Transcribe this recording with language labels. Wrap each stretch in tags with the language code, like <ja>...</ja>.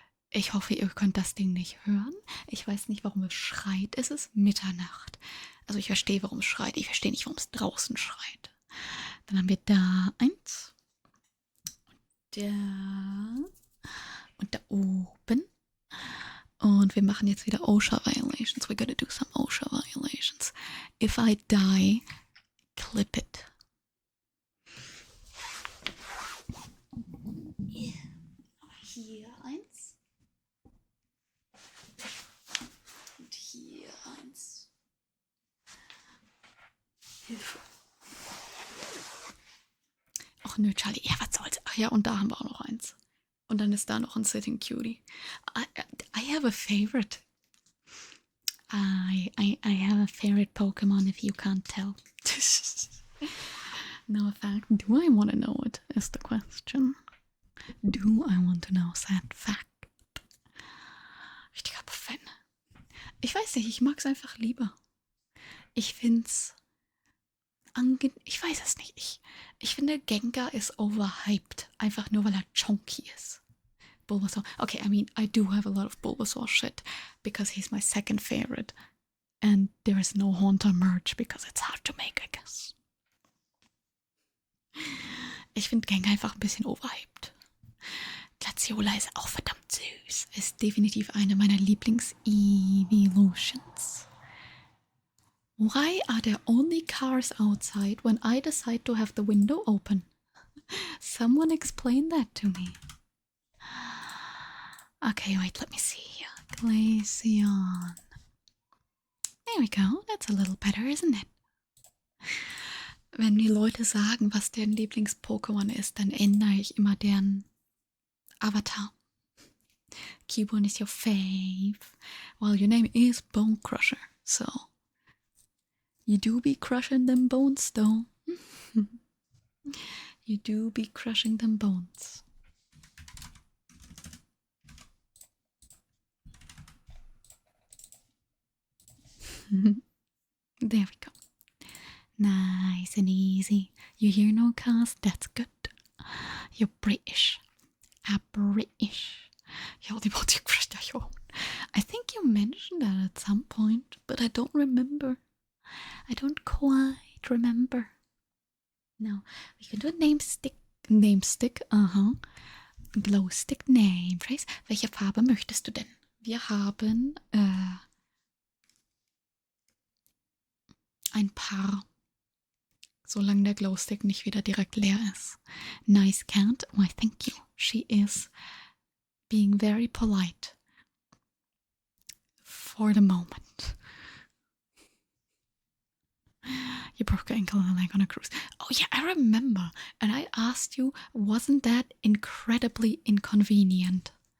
<de>Ich hoffe, ihr könnt das Ding nicht hören. Ich weiß nicht, warum es schreit. Es ist Mitternacht. Also ich verstehe, warum es schreit. Ich verstehe nicht, warum es draußen schreit. Dann haben wir da eins. Und da oben. Und wir machen jetzt wieder OSHA violations.</de> <en>We're gonna do some OSHA violations. If I die, clip it.</en> <de>Yeah. Hier eins. Und hier eins. Hilfe. Ach nö, Charlie. Ja, was soll's. Ach ja, und da haben wir auch noch eins. Und dann ist da noch ein Sitting Cutie.</de> <en>I have a favorite. I have a favorite Pokemon if you can't tell. No fact. Do I want to know it is the question. Do I want to know that fact?</en> <de>Richtiger Fan. Ich weiß nicht, ich mag es einfach lieber. Ich find's ich weiß es nicht. Ich finde, Gengar ist overhyped. Einfach nur, weil er chunky ist. Bulbasaur.</de> <en>Okay, I mean, I do have a lot of Bulbasaur shit because he's my second favorite. And there is no Haunter merch because it's hard to make, I guess.</en> <de>Ich finde Gengar einfach ein bisschen overhyped. Glaciola ist auch verdammt süß. Ist definitiv eine meiner Lieblings-Evolutions.</de> <en>Why are there only cars outside when I decide to have the window open? Someone explain that to me. Okay, wait, let me see here. Glaceon. There we go. That's a little better, isn't it?</en> <de>Wenn die Leute sagen, was deren Lieblings-Pokémon ist, dann ändere ich immer deren Avatar.</de> <en>Cubone is your fave. Well, your name is Bone Crusher, so you do be crushing them bones, though. You do be crushing them bones. There we go. Nice and easy. You hear no cast? That's good. You're British. British. Ja, die wordt gewoon. I think you mentioned that at some point, but I don't remember. I don't quite remember. No, we can do a name stick. Name stick, Glow stick name phrase.</en> <de>Welche Farbe möchtest du denn? Wir haben ein paar. Solange der Glowstick nicht wieder direkt leer ist.</de> <en>Nice cat. Why, thank you. She is being very polite. For the moment. You broke your ankle and leg on a cruise. Oh yeah, I remember. And I asked you, wasn't that incredibly inconvenient?</en>